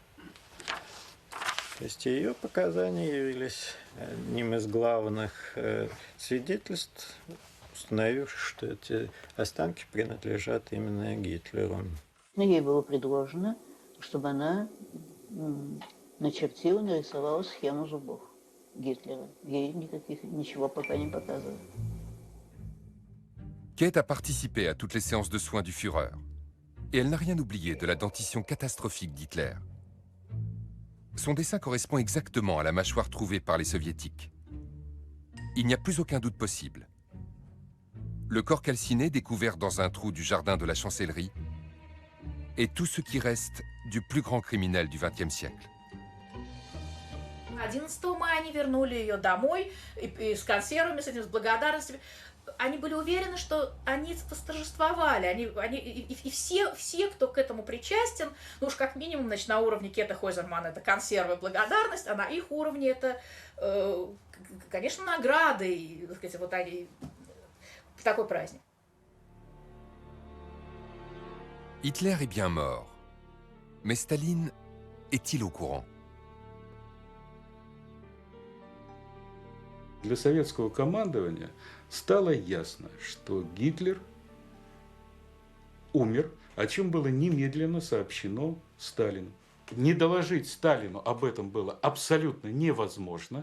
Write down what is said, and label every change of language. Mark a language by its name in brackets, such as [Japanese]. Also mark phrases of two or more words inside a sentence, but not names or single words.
[Russian] То есть ее показания явились одним из главных свидетельств, установивших, что эти останки принадлежат именно Гитлеру. Ей было предложено, чтобы она начертила, нарисовала схему зубов Гитлера. Ей ничего пока не показывали. [French] Kate a participé à toutes les séances de soins du Führer. Et elle n'a rien oublié de la dentition catastrophique d'Hitler. Son dessin correspond exactement à la mâchoire trouvée par les soviétiques. Il n'y a plus aucun doute possible. Le corps calciné découvert dans un trou du jardin de la chancellerie est tout ce qui reste du plus grand criminel du XXe siècle. [Russian] 11 мая они вернули ее домой и с консервами, с этим, с благодарностями. Они были уверены, что они восторжествовали. И все, кто к этому причастен, ну уж как минимум, значит, на уровне Кета Хойзермана это консервы, благодарность, а на их уровне это, конечно, награды. И, так сказать, вот они... Такой праздник. [French] Hitler est bien mort. Mais Staline est-il au courant? [Russian] Для советского командования стало ясно, что Гитлер умер, о чем было немедленно сообщено Сталину. Не доложить Сталину об этом было абсолютно невозможно.